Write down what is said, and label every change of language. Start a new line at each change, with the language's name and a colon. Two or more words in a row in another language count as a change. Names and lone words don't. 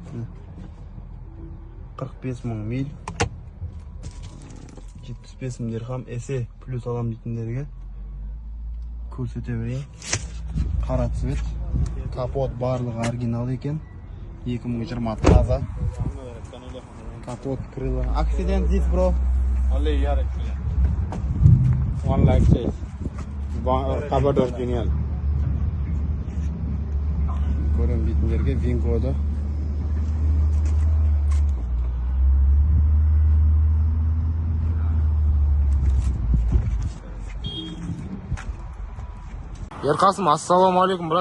Kazakh: 45 мың миль. 75 мың дирхам. SE плюс алам дейтіндерге көрсете берейін. Қара цвет. Капот барлығы оригинал екен. 2020 таза. Капот крыло.
English: Accident this, bro? Only here actually. One like this. Covered original.
Kazakh: Көрем дейтіндерге винкоды. Ерқасым, ассалаумалейкум, брат.